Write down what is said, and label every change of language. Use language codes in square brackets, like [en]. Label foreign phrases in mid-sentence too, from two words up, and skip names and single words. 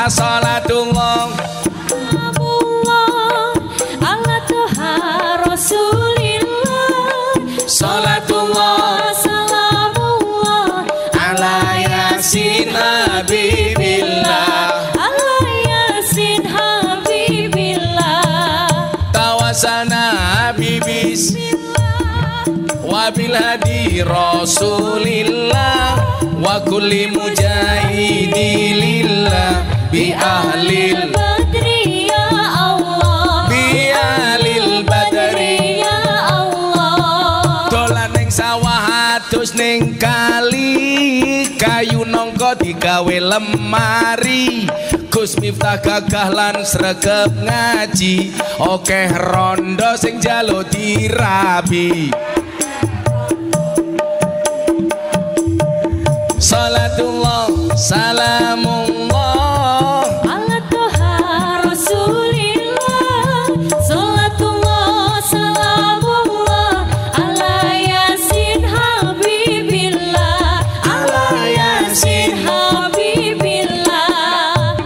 [ar] صلاة الله على طه رسول الله، صلاة الله سلام الله على يس حبيب الله، على يس حبيب الله. توسنا حبيبس وبالهادي رسول الله وكل مجاهد لله بأهل البدر يا الله، بأهل البدر يا الله. [jv] Dolan ning sawah adus ning kali, kayu nangka digawe lemari. Gus Miftah gagah lan sregep ngaji, okeh rondo sing njaluk dirabi. [ar] صلاة الله سلام الله على طه رسول الله، صلاة الله سلام الله على يس حبيب الله، على يس حبيب الله.